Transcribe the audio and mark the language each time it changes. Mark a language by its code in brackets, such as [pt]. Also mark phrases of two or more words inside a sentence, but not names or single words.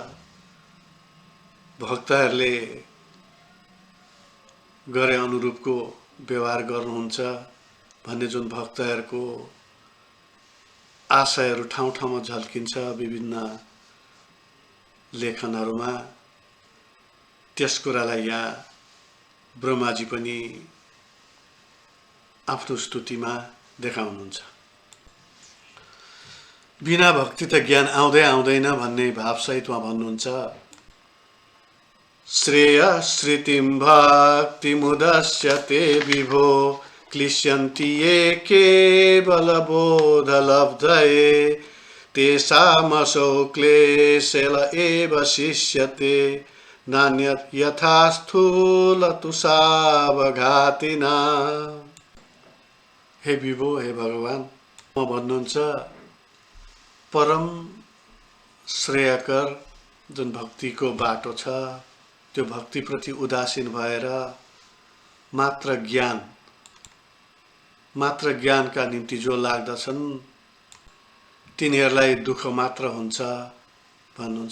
[ne] भक्तहरूले गरे अनुरूपको व्यवहार गर्नुहुन्छ भन्ने जुन भक्तहरूको आशयहरू ठाउँ ठाउँमा झल्किन्छ विभिन्न लेखनहरूमा, त्यस कुरालाई यहाँ ब्रह्माजी पनि आफ्नो स्तुतिमा देखाउनुहुन्छ। बिना भक्ति त ज्ञान आउँदै आउँदैन भन्ने भावसहित उहाँ भन्नुहुन्छ। [sa] श्रेय श्रुतिं भक्तिमुदस्यते विभो क्लिश्यन्ति ये केवलबोधलब्धये तेषामसौ क्लेशेन एव शिष्यते नान्यत् यथा स्थूलतुषावघातिना। [ne] हे विभो, हे भगवान, म भन्नुहुन्छ परम श्रेयकर जुन भक्तिको बाटो छ, त्यो भक्तिप्रति उदासीन भएर मात्र ज्ञानका निम्ति जो लाग्दछन् तिनीहरूलाई दुःख मात्र हुन्छ भन्नुहुन्छ।